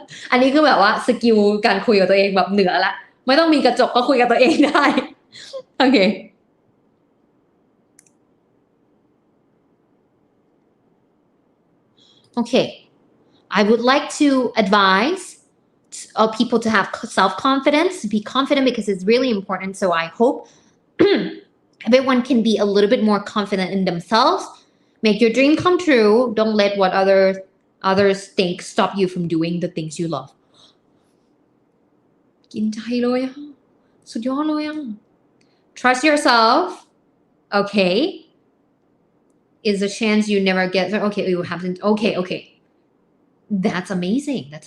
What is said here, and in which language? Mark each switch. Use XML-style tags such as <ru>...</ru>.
<th>อันนี้คือแบบว่าสกิลการคุยกับตัวเองแบบเหนือละไม่ต้องมีกระจกก็คุยกับตัวเองได้โอเค</th> <en>Okay, I would like to advise people to have self-confidence, be confident because it's really important. So I hope everyone can be a little bit more confident in themselves. Make your dream come true. Don't let what others think stop you from doing the things you love.</en> <th>กินใจเลยอ่ะสุดยอดเลยอ่ะ</th> <en>Trust yourself. Okay. Is a chance you never get okay you haven't okay that's amazing</en>